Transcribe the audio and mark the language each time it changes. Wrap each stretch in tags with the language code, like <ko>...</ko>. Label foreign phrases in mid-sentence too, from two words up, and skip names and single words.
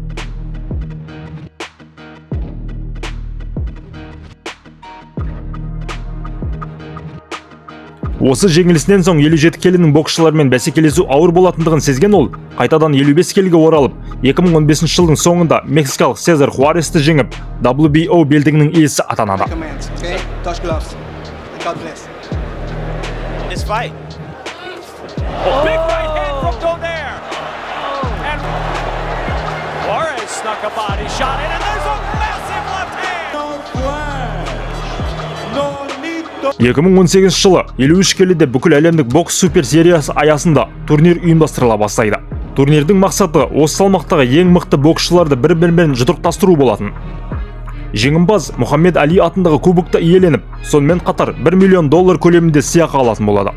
<kk>Осы жеңілісінен соң 57 келінің боксшылармен бәсекелесу ауыр болатындығын сезген ол, қайтадан 55 келіге оралып, 2015 жылдың соңында мексикалық Сезар Хуаресті жеңіп, WBO белдігінің иесі атанады.</kk> <en>Snuck a body shot in, and there's a massive left hand.</en> <kk>2018 жылы 53 келіде бүкіл әлемдік бокс супер сериясы аясында турнир ұйымдастырыла бастайды. Турнирдің мақсаты осы салмақтағы ең мықты боксшыларды бір-бірімен жұдырықтастыру болатын. Жеңімпаз Мұхаммед Али атындағы кубокты иеленіп, сонымен қатар $1 миллион көлемінде сыйақы алатын болады.</kk>